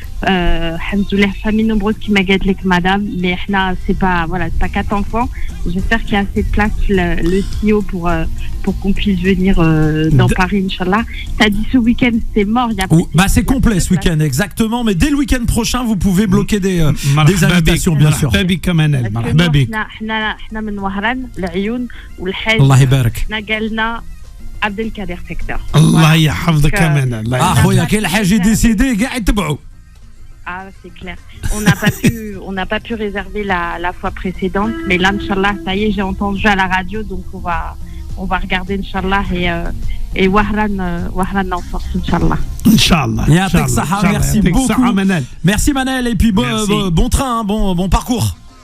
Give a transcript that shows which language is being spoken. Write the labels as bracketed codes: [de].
[fr] Alhamdoulilah, famille nombreuse qui m'a gâté avec madame, mais c'est pas 4 enfants. J'espère qu'il y a assez de place le CEO pour qu'on puisse venir dans Paris, Inch'Allah. T'as dit ce week-end c'est mort, c'est complet ce week-end, exactement, mais dès le week-end prochain vous pouvez bloquer des invitations, bien sûr. [ar] مرحبا بك منال مرحبا بك. احنا من وهران العيون والحاج. الله يبارك. احنا قالنا عبد الكادر سيكتور. الله يحفظك منال. اخويا كاين الحاج ديسيدي كاع يتبعوا. [fr] Ah, c'est clair. On n'a pas pu réserver la fois précédente, mais là, Inch'Allah, ça y est, j'ai entendu à la radio, donc on va regarder, Inch'Allah, et Wahran en force, Inch'Allah. Inch'Allah. Merci beaucoup. Merci Manel, et puis bon train, bon parcours.